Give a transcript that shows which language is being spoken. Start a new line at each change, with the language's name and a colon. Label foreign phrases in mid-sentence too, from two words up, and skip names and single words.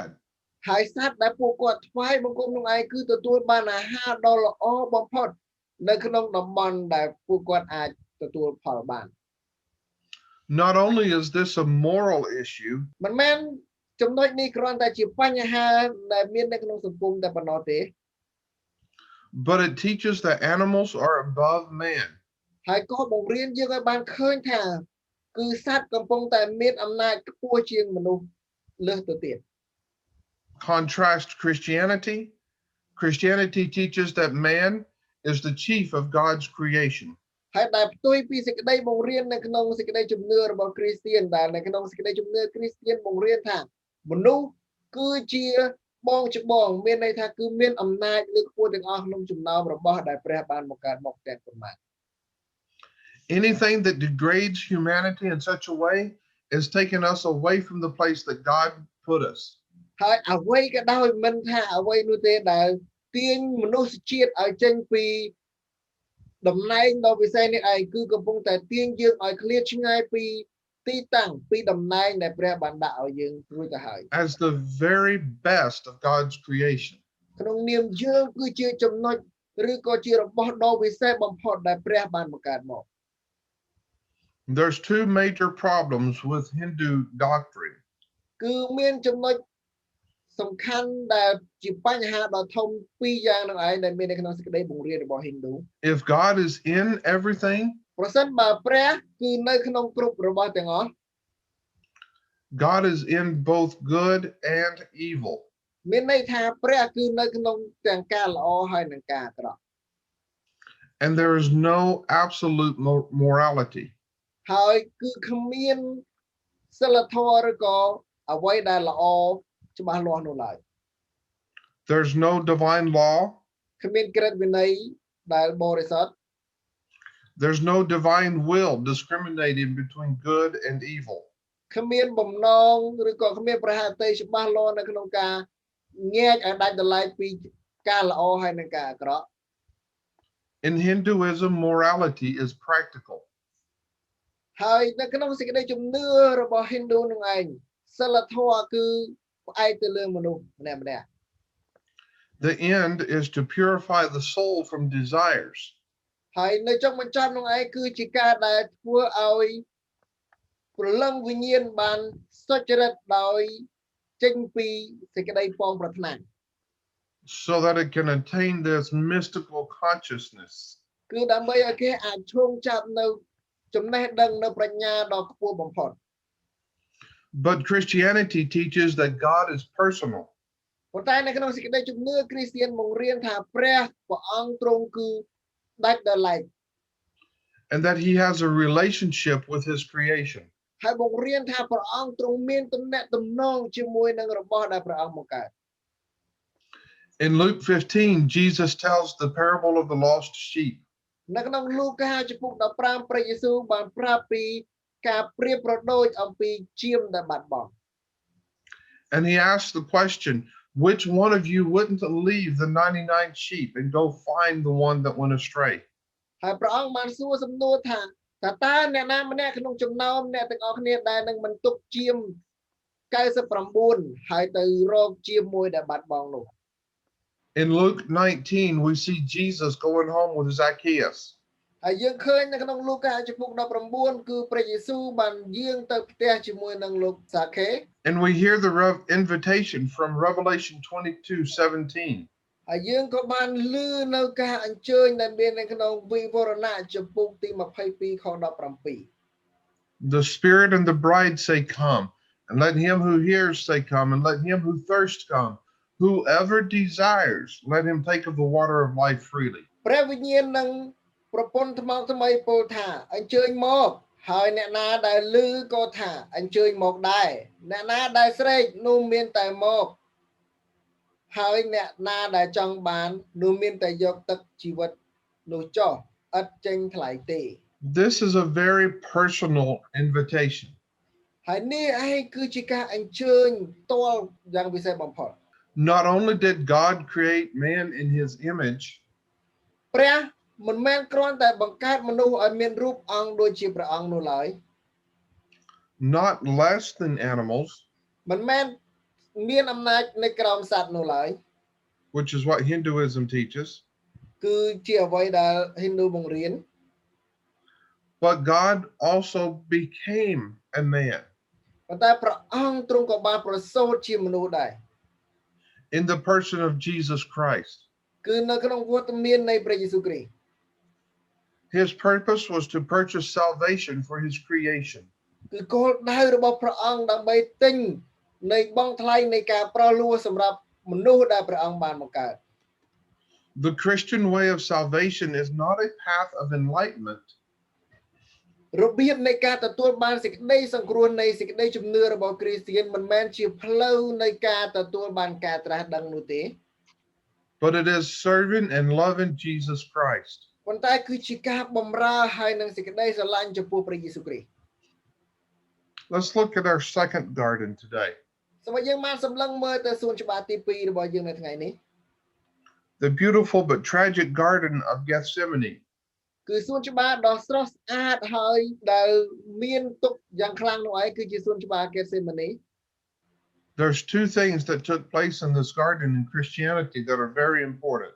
Khmer: ហើយសត្វដែលពួកគាត់ថ្វាយបង្គំនោះឯងគឺទទួលបានអាហារដ៏ល្អបំផុតនៅក្នុងតំបន់ដែលពួកគាត់អាចទទួលផលបាន
English: Not only is this a moral issue,
Khmer: មិនមែនចំណុចនេះគ្រាន់តែជាបញ្ហាដែលមាននៅក្នុងសង្គមតែប៉ុណ្ណោះទេ
English: but it teaches that animals are above man.
Khmer: ហើយក៏បង្រៀនយើងឲ្យបានឃើញថាគឺសត្វកំពុងតែមានអំណាចខ្ពស់ជាងមនុស្សលើសទៅទៀត
English: Contrast Christianity. Christianity teaches that man is the chief of God's creation.
Khmer: ហើយដែលផ្ទុយពីសេចក្តីបង្រៀននៅក្នុងសេចក្តីជំនឿរបស់គ្រីស្ទានដែលនៅក្នុងសេចក្តីជំនឿគ្រីស្ទានបង្រៀនថាមនុស្សគឺជាបងច្បងមានន័យថាគឺមានអំណាចលើខ្ពស់ទាំងអស់ក្នុងចំណោមរបស់ដែលព្រះបានបង្កើតមកទាំងប៉ុន្មាន
English: Anything that degrades humanity in such a way is taking us away from the place that God put us.
Khmer: ហើយអ្វីក៏ដោយមិនថាអ្វីនោះទេដែលទាញមនុស្សជាតិឲ្យចេញពីតំណែងដ៏ពិសេសនេះឯងគឺកំពុងតែទាញយើងឲ្យឃ្លាតឆ្ងាយពីទីតាំងពីតំណែងដែលព្រះបានដាក់ឲ្យយើងរួចទៅហើយ
English: As the very best of God's creation.
Khmer: ក្នុងនាមយើងគឺជាចំណុចឬក៏ជារបស់ដ៏ពិសេសបំផុតដែលព្រះបានបង្កើតមក
English: There's two major problems with Hindu doctrine.
Khmer: គឺមានចំណុចសំខាន់ដែលជាបញ្ហាដ៏ធំពីរយ៉ាងនោះឯងដែលមាននៅក្នុងសេចក្តីបង្រៀនរបស់ Hindu
English: If God is in everything,
Khmer: ប្រសិនបើព្រះគឺនៅក្នុងគ្រប់របស់ទាំងអស់
English: God is in both good and evil.
Khmer: មានន័យថាព្រះគឺនៅក្នុងទាំងការល្អហើយនិងការអាក្រក់
English: And there is no absolute morality.
Khmer: ហើយគឺគ្មានសិលធម៌ឬក៏អ្វីដែលល្អច្បាស់លាស់នោះឡើយ
English: There's no divine law.
Khmer: គ្មានក្រឹតវិន័យដែលបរិសុទ្ធ
English: There's no divine will discriminating between good and evil.
Khmer: គ្មានបំណងឬក៏គ្មានប្រហាតីច្បាស់លាស់នៅក្នុងការញែកឲ្យដាច់ដោយឡែកពីការល្អហើយនិងការអាក្រក់
English: In Hinduism, morality is practical.
Khmer: ហើយនៅក្នុងសេចក្តីជំនឿរបស់ Hindu នឹងឯងសិលធម៌គឺផ្អែកទៅលើមនុស្សម្នាក់ម្នាក់
English: The end is to purify the soul from desires.
Khmer: ហើយនៅចុងបញ្ចប់នោះឯងគឺជាការដែលធ្វើឲ្យព្រលឹងវិញ្ញាណបានសុចរិតដោយចេញពីសេចក្តីពងប្រាថ្នា
English: So that it can attain this mystical consciousness.
Khmer: គឺដើម្បីឲ្យគេអាចឈោងចាប់នៅចំណេះដឹងនៅប្រាជ្ញាដ៏ខ្ពស់បំផុត
English: But Christianity teaches that God is personal.
Khmer: ប៉ុន្តែនៅក្នុងសេចក្តីជំនឿគ្រីស្ទានបង្រៀនថាព្រះអង្គទ្រង់គឺដាច់ដោយឡែក
English: And that he has a relationship with his creation.
Khmer: ហើយបង្រៀនថាព្រះអង្គទ្រង់មានទំនាក់ទំនងជាមួយនឹងរបស់ដែលព្រះអង្គបង្កើត
English: In Luke 15, Jesus tells the parable of the lost sheep.
Khmer: នៅក្នុងលូកាចំពុក15ព្រះយេស៊ូវបានប្រាប់ពីការប្រៀបប្រដូចអំពីជាមដែលបាត់បង់
English: And he asks the question, which one of you wouldn't leave the 99 sheep and go find the one that went astray?
Khmer: ហើយព្រះអង្គបានសួរសំណួរថាតើអ្នកណាម្នាក់ក្នុងចំណោមអ្នកទាំងអស់គ្នាដែលនឹងបន្ទុកជាម99ហើយទៅរកជាមមួយដែលបាត់បង់នោះ
English: In Luke 19, we see Jesus going home with Zacchaeus.
Khmer: ហើយយើងឃើញនៅក្នុងលូកាចំពុក19គឺព្រះយេស៊ូវបានយាងទៅផ្ទះជាមួយនឹងលោកសាខេ
English: And we hear the invitation from Revelation 22:17.
Khmer: ហើយយើងក៏បានឮនៅការអញ្ជើញដែលមាននៅក្នុងវិវរណៈចំពុកទី22ខ17
English: The Spirit and the bride say, come, and let him who hears say, come, and let him who thirsts come. Whoever desires, let him take of the water of life freely.
Khmer: ព្រះវិញ្ញាណនឹងប្រពន្ធថ្មថ្មីពោលថាអញ្ជើញមកហើយអ្នកណាដែលឮក៏ថាអញ្ជើញមកដែរអ្នកណាដែលស្រែកនោះមានតែមកហើយអ្នកណាដែលចង់បាននោះមានតែយកទឹកជីវិតនោះចុះឥតចេញថ្លៃទេ
English: This is a very personal invitation.
Khmer: ហើយនេះឯងគឺជាការអញ្ជើញផ្ទាល់យ៉ាងពិសេសបំផុត
English: Not only did God create man in his image,
Khmer: ព្រះមិនមែនគ្រាន់តែបង្កើតមនុស្សឲ្យមានរូបអង្គដូចជាព្រះអង្គនោះឡើយ
English: not less than animals,
Khmer: មិនមែនមានអំណាចនៅក្រោមសត្វនោះឡើយ
English: which is what Hinduism teaches,
Khmer: គឺជាអ្វីដែល Hindu បង្រៀន
English: but God also became a man
Khmer: ប៉ុន្តែព្រះអង្គទ្រង់ក៏បានប្រសូតជាមនុស្សដែរ
English: in the person of Jesus Christ.
Khmer: គឺនៅក្នុងវត្តមាននៃព្រះយេស៊ូវគ្រីស្ទ
English: His purpose was to purchase salvation for his creation.
Khmer: គឺគោលដៅរបស់ព្រះអង្គដើម្បីទិញនៃបង់ថ្លៃនៃការប្រោសលោះសម្រាប់មនុស្សដែលព្រះអង្គបានបង្កើត
English: The Christian way of salvation is not a path of enlightenment,
Khmer: របៀបនៃការទទួលបានសេចក្តីសង្គ្រោះនៃសេចក្តីជំនឿរបស់គ្រីស្ទានមិនមែនជាផ្លូវនៃការទទួលបានការត្រាស់ដឹងនោះទេ
English: but it is serving and loving Jesus Christ.
Khmer: ប៉ុន្តែគឺជាការបម្រើហើយនឹងសេចក្តីស្រឡាញ់ចំពោះព្រះយេស៊ូវគ្រីស្ទ
English: Let's look at our second garden today.
Khmer: សូមឲ្យយើងបានសម្លឹងមើលទៅសួនច្បារទី2របស់យើងនៅថ្ងៃនេះ
English: The beautiful but tragic garden of Gethsemane.
Khmer: គឺសួនច្បារដ៏ស្រស់ស្អាតហើយដែលមានទុក្ខយ៉ាងខ្លាំងនោះឯងគឺជាសួនច្បារ Gethsemane.
English: There's two things that took place in this garden in Christianity that are very important.